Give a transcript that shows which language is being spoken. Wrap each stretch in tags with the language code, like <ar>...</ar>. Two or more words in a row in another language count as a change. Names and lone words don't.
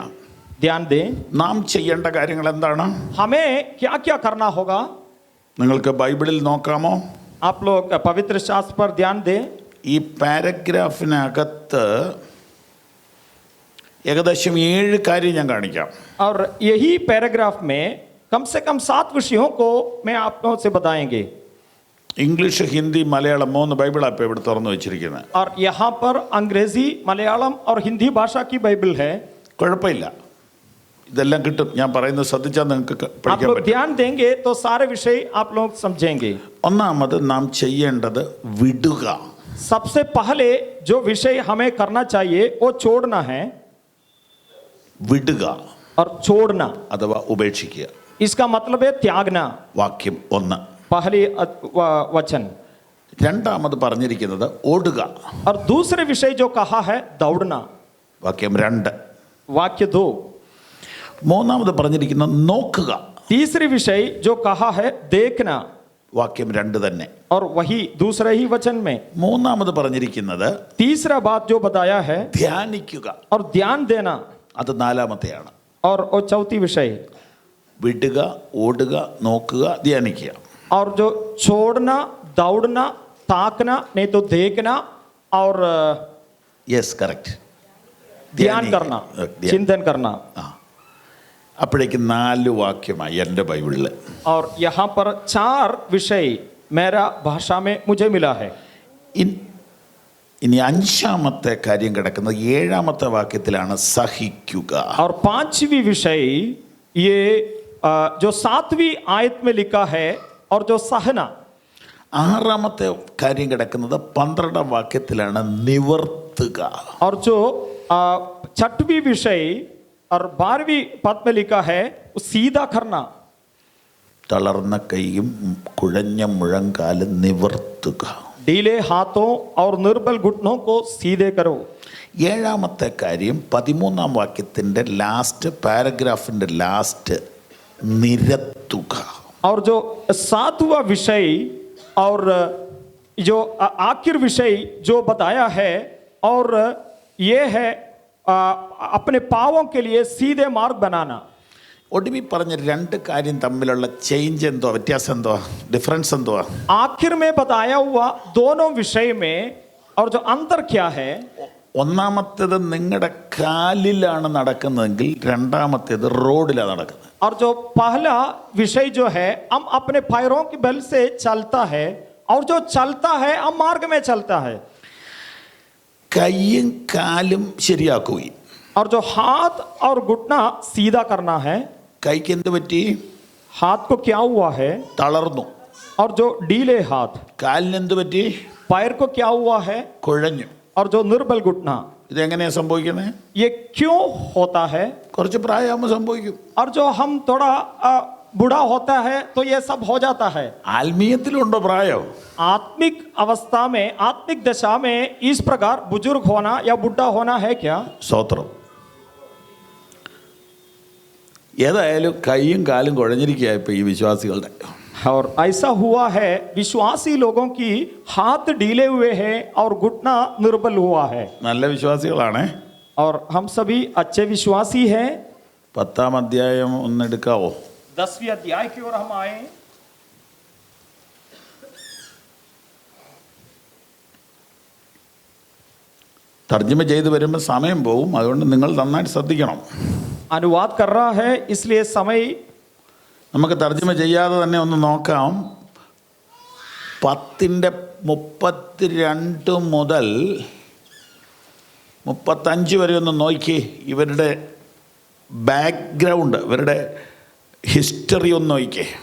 <hi>ध्यान दें.</hi> <ml>നാം ചെയ്യേണ്ട കാര്യങ്ങൾ എന്താണ്?</ml> <hi>हमें क्या क्या करना होगा?</hi> <ml>നിങ്ങൾക്ക് ബൈബിളിൽ നോക്കാമോ?</ml> <hi>आप लोग पवित्र शास्त्र पर ध्यान दें.</hi> <ml>ഈ പാരഗ്രാഫിനകത്ത് ഏകദേശം 7 കാര്യം ഞാൻ കാണിക്കാം.</ml> <hi>और यही पैराग्राफ में कम से कम 7 विषयों को मैं आप लोगों से बताएंगे.</hi> <ml>ഇംഗ്ലീഷ്, ഹിന്ദി, മലയാളം 3 ബൈബിൾ ആപ്പ് ഇവിടെ തുറന്നു വെച്ചിരിക്കുന്നത്.</ml> <hi>और यहाँ पर अंग्रेजी, मलयालम और हिंदी भाषा की बाइबल है.</hi> <ml>കുഴപ്പമില്ല, ഇതെല്ലാം കിട്ടും. ഞാൻ പറയുന്നത് ശ്രദ്ധിച്ചാൽ നിങ്ങൾക്ക്</ml> <hi>आप</hi> <ml>പഠിക്കാൻ</ml> <hi>लोग</hi> <ml>പറ്റും.</ml> <hi>ध्यान देंगे तो सारे विषय आप लोग समझेंगे.</hi> <ml>ഒന്നാമത് നാം ചെയ്യേണ്ടത് വിടുക.</ml> <hi>सबसे पहले जो विषय हमें करना चाहिए वो छोड़ना है.</hi> <ml>വിടുക</ml> <hi>और छोड़ना</hi> <ml>അഥവാ ഉപേക്ഷിക്കുക.</ml> <hi>इसका मतलब है त्यागना.</hi> <ml>വാക്യം 1.</ml> <hi>पहली वचन.</hi> <ml>രണ്ടാമത് പറഞ്ഞിരിക്കുന്നത് ഓടുക.</ml> <hi>और दूसरे विषय जो कहा है दौड़ना.</hi> <ml>വാക്യം 2.</ml> <hi>वाक्य 2.</hi> <ml>മൂന്നാമത് പറഞ്ഞിരിക്കുന്നത് നോക്കുക.</ml> <hi>तीसरे विषय जो कहा है देखना.</hi> <ml>വാക്യം 2 തന്നെ.</ml> <hi>और वही दूसरे ही वचन में.</hi> <ml>മൂന്നാമത് പറഞ്ഞിരിക്കുന്നത്</ml> <hi>तीसरा बात जो बताया है</hi> <ml>ധ്യാനിക്കുക.</ml> <hi>और ध्यान देना.</hi> <ml>അത് 4-മത്തെയാണ്.</ml> <hi>और वो चौथी विषय.</hi> <ml>വിടുക, ഓടുക, നോക്കുക, ധ്യാനിക്കുക.</ml> <hi>और जो छोड़ना, दौड़ना, ताकना, नहीं तो देखना और</hi> <en>Yes, correct.</en> <hi>ध्यान करना, चिंतन करना.</hi> <ml>അപ്പോഴേക്ക് 4 വാക്യമായി എൻ്റെ ബൈബിളിൽ.</ml> <hi>और यहाँ पर 4 विषय मेरा भाषा में मुझे मिला है.</hi> <ml>ഇനി അഞ്ചാമത്തെ കാര്യം കിടക്കുന്നത് 7-ാമത്തെ വാക്യത്തിലാണ്, സഹിക്കുക.</ml> <hi>और पांचवी विषय ये जो 7वीं आयत में लिखा है, और जो सहना.</hi> <ml>6-ാമത്തെ കാര്യം കിടക്കുന്നത് 12-ാം വാക്യത്തിലാണ്, നിവർത്തുക.</ml> <hi>और जो 6वीं विषय और 12वीं पद में लिखा है, सीधा करना.</hi> <ml>തളർന്ന കൈയും കുഴഞ്ഞ മുഴങ്കാലും നിവർത്തുക.</ml> <hi>ढीले हाथों और निर्बल घुटनों को सीधे करो.</hi> <ml>7-ാമത്തെ കാര്യം 13-ാം വാക്യത്തിൻ്റെ ലാസ്റ്റ് പാരഗ്രാഫിൻ്റെ ലാസ്റ്റ്, നിരത്തുക.</ml> <hi>और जो 7वां विषय और जो आखिर विषय जो बताया है, और ये है अपने पावों के लिए सीधे मार्ग बनाना.</hi> <ml>ഒടുവിൽ പറഞ്ഞ 2 കാര്യം തമ്മിലുള്ള ചേഞ്ച് എന്തോ, വ്യത്യാസം എന്തോ, ഡിഫറൻസ് എന്തോ?</ml> <hi>आखिर में बताया हुआ दोनों विषय में और जो अंतर क्या है,</hi> <ml>ഒന്നാമത്തേത് നിങ്ങളുടെ കാലിലാണ് നടക്കുന്നതെങ്കിൽ രണ്ടാമത്തേത് റോഡിലാണ് നടക്കുന്നത്.</ml> <hi>और जो पहला विषय जो है हम अपने पैरों के बल से चलता है, और जो चलता है हम मार्ग में चलता है.</hi> <ml>കൈയും കാലും ശരിയാക്കുകയും.</ml> <hi>और जो हाथ और घुटना सीधा करना है.</hi> <ml>കൈക്ക് എന്ത് പറ്റി?</ml> <hi>हाथ को क्या हुआ है?</hi> <ml>തളർന്നു.</ml> <hi>और जो ढीले हाथ.</hi> <ml>കാലിന് എന്ത് പറ്റി?</ml> <hi>पैर को क्या हुआ है?</hi> <ml>കുഴഞ്ഞു.</ml> <hi>और जो निर्बल घुटना.</hi> <ml>ഇതെങ്ങനെയാ സംഭവിക്കുന്നത്?</ml> <hi>ये क्यों होता है?</hi> <ml>കുറച്ച് പ്രായമാകുമ്പോൾ സംഭവിക്കും.</ml> <hi>और जो हम थोड़ा बूढ़ा होता है तो ये सब हो जाता है.</hi> <ml>ആത്മീയത്തിലുണ്ടോ പ്രായം?</ml> <hi>आत्मिक अवस्था में, आत्मिक दशा में इस प्रकार बुजुर्ग होना या बुढ़ा होना है क्या?</hi> <ml>സ്തോത്രം. ഏതായാലും കൈയും കാലും കുഴഞ്ഞിരിക്കുക ഇപ്പം ഈ വിശ്വാസികളുടെ.</ml> <hi>और ऐसा हुआ है, विश्वासी लोगों की हाथ ढीले हुए हैं और घुटना निर्बल हुआ है.</hi> <ml>നല്ല വിശ്വാസികളാണ്.</ml> <hi>और हम सभी अच्छे विश्वासी हैं.</hi> <ml>10-ാം അധ്യായം ഒന്നെടുക്കാവോ?</ml> <hi>10वीं अध्याय की ओर हम आए.</hi> <ml>തർജ്ജമ ചെയ്ത് വരുമ്പോൾ സമയം പോവും, അതുകൊണ്ട് നിങ്ങൾ നന്നായിട്ട് ശ്രദ്ധിക്കണം.</ml> <hi>अनुवाद कर रहा है इसलिए समय.</hi> <ml>നമുക്ക് തർജ്ജമ ചെയ്യാതെ തന്നെ ഒന്ന് നോക്കാം. 10:32 മുതൽ 35 വരെ ഒന്ന് നോക്കി. ഇവരുടെ ബാക്ക്ഗ്രൗണ്ട്, ഇവരുടെ ഹിസ്റ്ററി ഒന്ന് നോക്കിക്കേ.</ml>